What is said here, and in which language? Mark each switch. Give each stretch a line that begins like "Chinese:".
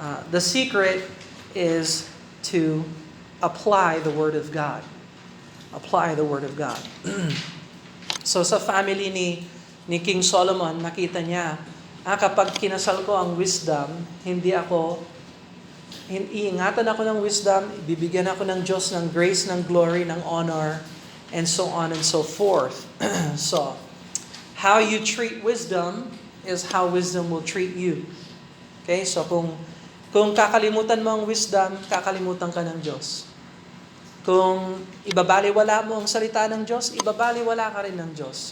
English: The secret is to apply the Word of God. Apply the Word of God.
Filipino: So sa family ni King Solomon, nakita niya, kapag kinasal ko ang wisdom, iingatan ako ng wisdom, bibigyan ako ng Diyos ng grace, ng glory, ng honor,
English: and so on and so forth. So, how you treat wisdom is how wisdom will treat you. Okay?
Filipino: So, kung kakalimutan mo ang wisdom, kakalimutan ka ng Diyos. Kung ibabaliwala mo ang salita ng Diyos, ibabaliwala ka rin ng Diyos.